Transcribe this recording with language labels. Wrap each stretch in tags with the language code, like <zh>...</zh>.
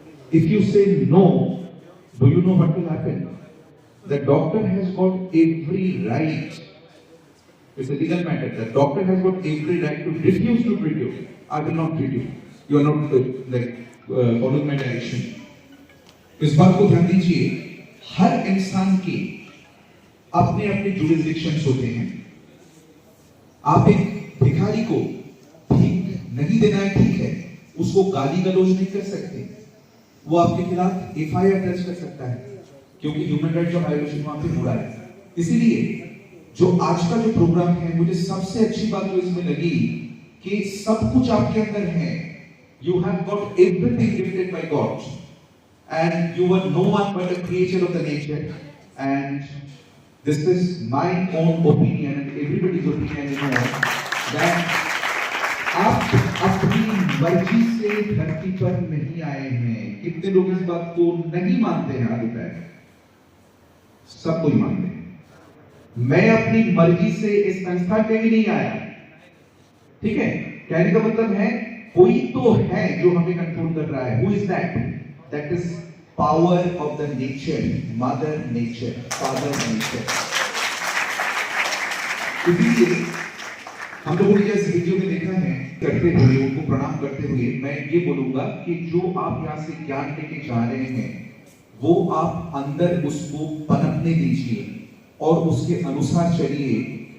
<en>If you say no, do you know what will happen? The doctor has got every right. It's a legal matter. The doctor has got every right to refuse to treat you. I will not treat you. You are not following my direction.</en> <hi>इस बात को ध्यान दीजिए, हर इंसान के अपने अपने jurisdictions होते हैं. आप एक भिखारी को भीख नहीं देना है, ठीक है, उसको गाली गलौज नहीं कर सकते. वो आपके खिलाफ एफआईआर दर्ज कर सकता है, क्योंकि ह्यूमन राइट का वायोलेशन वहां पे हो रहा है. इसीलिए जो आज का जो प्रोग्राम है, मुझे सबसे अच्छी बात जो इसमें लगी कि सब कुछ आपके अंदर है.</hi> <en>You have got everything gifted by God, and you are no one but a creature of the nature. And this is my own opinion and everybody's opinion that</en> <hi>आप अपनी मर्जी से धरती पर नहीं आए हैं. कितने लोग इस बात को नहीं मानते हैं? हाथ उठाएं. सब कोई मानते हैं. मैं अपनी मर्जी से इस संस्था में भी नहीं आया. ठीक है, कहने का मतलब है कोई तो है जो हमें कंट्रोल कर रहा है.</hi> <en>Who is that? That is power of the nature, mother nature, father nature.</en> <hi>इसलिए हम लोगों ने इस वीडियो में देखा है, करते हुए उनको प्रणाम करते हुए मैं ये बोलूंगा कि जो आप यहाँ से ज्ञान लेके जा रहे हैं, वो आप अंदर उसको पनपने दीजिए और उसके अनुसार चलिए.</hi>